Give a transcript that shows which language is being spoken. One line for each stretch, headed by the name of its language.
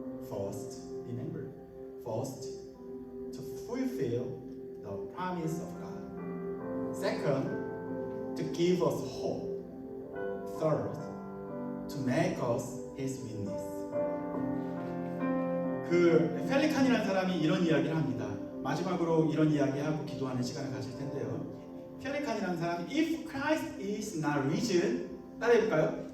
English: First, remember, first, to fulfill the promise of God. Second, to give us hope. Third, to make us his witness.
Korean: 그 펠리칸이라는 사람이 이런 이야기를 합니다. 마지막으로 이런 이야기하고 기도하는 시간을 가질 텐데요. 펠리칸이라는 사람이
English: If Christ is not risen,
Korean: 따라해볼까요?